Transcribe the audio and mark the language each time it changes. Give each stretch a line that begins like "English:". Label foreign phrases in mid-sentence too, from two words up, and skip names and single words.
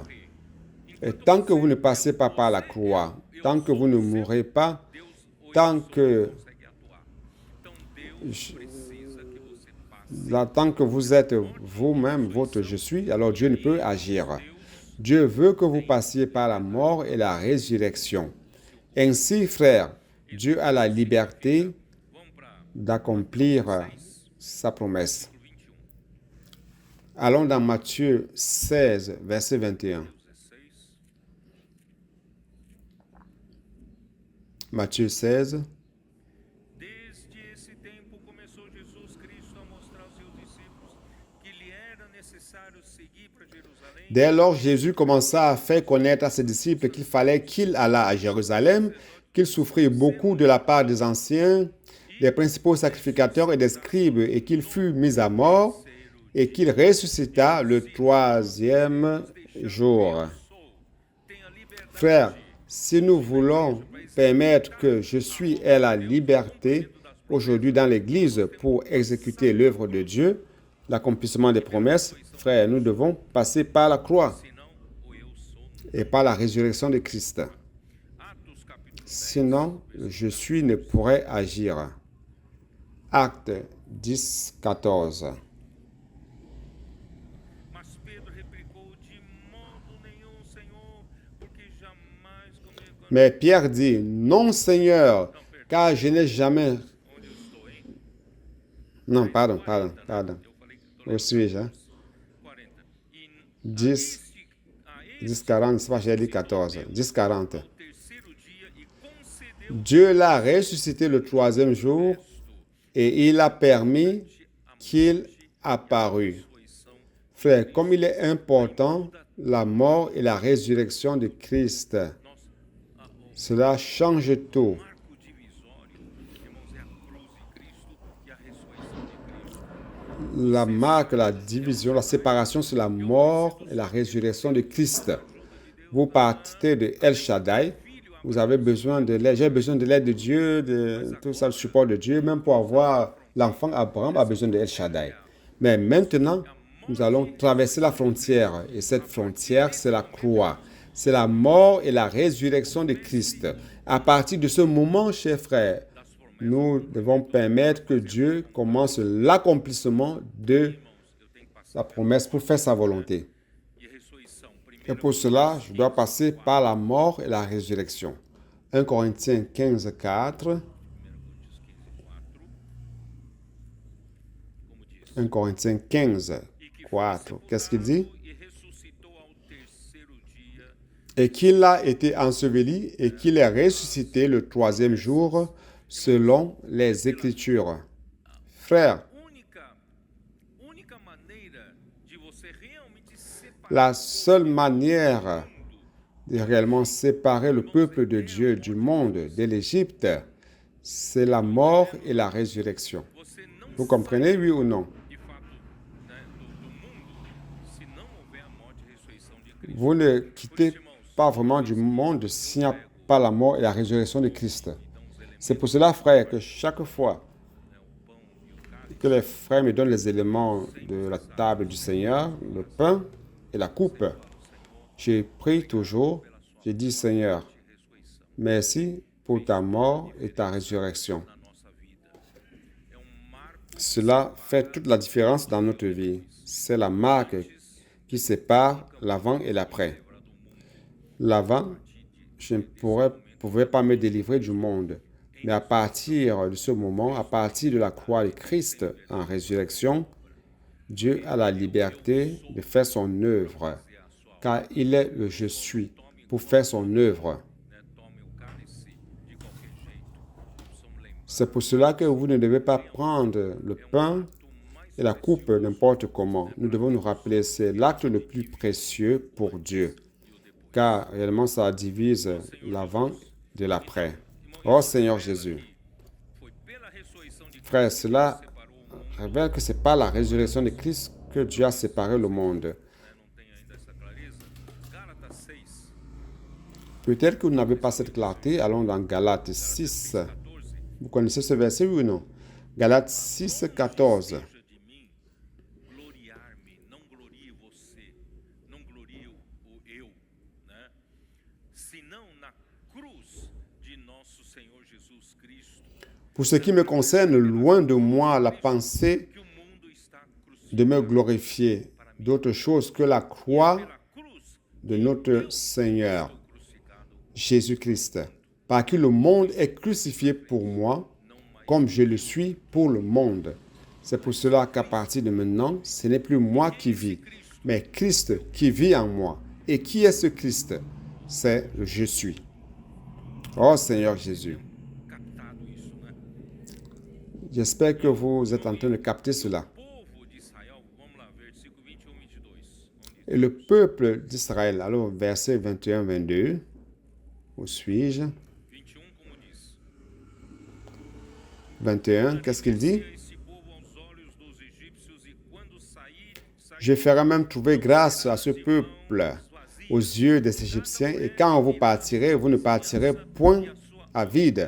French: Et tant que vous ne passez pas par la croix, tant que vous ne mourrez pas,
Portuguese: Deus hoje
French: tant que,
Portuguese: consegue atuar. Então Deus precisa que você passe.
French: tant que vous êtes vous-même votre je suis, alors Dieu ne peut agir. Dieu veut que vous passiez par la mort et la résurrection. Ainsi, frères, Dieu a la liberté
Portuguese: Vamos para
French: d'accomplir sa promesse. 21. Allons dans Matthieu 16, verset 21. 16. Matthieu 16.
Portuguese: Desde esse tempo começou Jesus Cristo a mostrar aos seus discípulos que lhe era necessário seguir para Jerusalém.
French: Dès lors, Jésus commença à faire connaître à ses disciples qu'il fallait qu'il allât à Jérusalem, qu'il souffrit beaucoup de la part des anciens, des principaux sacrificateurs et des scribes, et qu'il fut mis à mort, et qu'il ressuscita le 3e jour.
Portuguese: Tenha liberdade.
French: Frères, si nous voulons permettre que je suis ait la liberté aujourd'hui dans l'Église pour exécuter l'œuvre de Dieu, l'accomplissement des promesses, frères, nous devons passer par la croix
Portuguese: Senão, o eu sou.
French: et par la résurrection de Christ.
Portuguese: Atos capítulo
French: Sinon, le je suis ne pourrait agir. Acte 10, 14.
Portuguese: Mas Pedro replicou: De modo nenhum, Senhor, porque jamais comigo.
French: Mais Pierre dit, non Seigneur, car je n'ai jamais...
Portuguese: Onde eu estou, hein?
French: Non, pardon.
Portuguese: Eu falei que
French: Où suis-je? 40. 10, 10, 40, c'est pas, j'ai dit 14. 10, 40.
Portuguese: Ao terceiro dia e concedeu
French: Dieu l'a ressuscité le troisième jour et il a permis qu'il apparût.
Portuguese: ressurreição.
French: Frère, comme il est important, la mort et la résurrection de Christ, cela change tout.
Portuguese: Marco divisório, irmãos, é a cruz de Cristo e a ressurreição de Cristo.
French: La marque, la division, la séparation, c'est la mort et la résurrection de Christ. Vous partez de El Shaddai, vous avez besoin de l'aide, j'ai besoin de l'aide de Dieu, de tout ça, le support de Dieu, même pour avoir l'enfant Abraham a besoin de El Shaddai. Mais maintenant, nous allons traverser la frontière et cette frontière, c'est la croix. C'est la mort et la résurrection de Christ. À partir de ce moment, chers frères, nous devons permettre que Dieu commence l'accomplissement de sa promesse pour faire sa volonté.
Portuguese: E a ressurreição,
French: Et pour cela, je dois passer par la mort et la résurrection. 1 Corinthiens 15, 4. 1 Corinthiens 15, 4. Qu'est-ce qu'il dit?
Portuguese: e ressuscitou ao terceiro dia,
French: Et qu'il a été enseveli et qu'il est ressuscité le troisième jour selon les Écritures. Frère,
Portuguese: única maneira de você realmente separar
French: la seule manière de réellement séparer le peuple de Dieu du monde, de l'Égypte, c'est la mort et la résurrection.
Portuguese: você não
French: Vous comprenez, oui ou non?
Portuguese: de fato, né, do mundo se não houver a morte e a ressurreição de Cristo.
French: Vous ne quittez pas vraiment du monde s'il n'y a pas la mort et la résurrection de Christ. C'est pour cela, frère, que chaque fois que les frères me donnent les éléments de la table du Seigneur, le pain et la coupe, je prie toujours, je dis Seigneur, merci pour ta mort et ta résurrection.
Portuguese: Na nossa vida. É marco
French: Cela fait toute la différence dans notre vie. C'est la marque qui sépare l'avant et l'après. L'avant, je ne pouvais pas me délivrer du monde. Mais à partir de ce moment, à partir de la croix de Christ en résurrection, Dieu a la liberté de faire son œuvre, car il est le je suis pour faire son œuvre.
Portuguese: né, tome o cálice de qualquer jeito. Precisamos lembrar
French: C'est pour cela que vous ne devez pas prendre le pain et la coupe n'importe comment. Nous devons nous rappeler, c'est l'acte le plus précieux pour Dieu, car réellement ça divise l'avant de l'après. Oh Seigneur Jésus,
Portuguese: foi pela ressurreição de Cristo
French: frère, cela
Portuguese: que separou o mundo.
French: révèle que ce n'est pas la résurrection de Christ que Dieu a séparé le monde.
Portuguese: Né, não tem ainda essa clareza. Gálatas 6,
French: Peut-être que vous n'avez pas cette clarté. Allons dans Galates 6. 14. Vous connaissez ce verset, oui ou non? Galates 6, 14.
Portuguese: Seja de mim gloriar-me, não glorie você, não glorie o eu, né? Senão na cruz de nosso Senhor Jesus Cristo,
French: Pour ce qui me concerne, loin de moi la pensée
Portuguese: que o mundo está
French: de me
Portuguese: crucificado
French: glorifier d'autre chose que la croix
Portuguese: pela cruz,
French: de notre Seigneur,
Portuguese: estou crucificado,
French: Jésus-Christ, par qui le monde est crucifié pour moi, comme je le suis pour le monde. C'est pour cela qu'à partir de maintenant, ce n'est plus moi qui vis, mais Christ qui vit en moi. Et qui est ce Christ? C'est le je suis. Oh Seigneur Jésus, captado isso, né? j'espère que vous êtes en train de capter cela.
Portuguese: Povo de Israel, vamos lá, versículo 21, 22. Onde
French: Et le peuple d'Israël, alors verset 21-22, où suis-je?
Portuguese: 21, como diz:
French: 21, qu'est-ce qu'il dit?
Portuguese: Esse povo aos olhos dos egípcios e quando sair
French: Je ferai même trouver grâce à ce peuple aux yeux des Égyptiens, et quand vous partirez, vous ne partirez point à vide.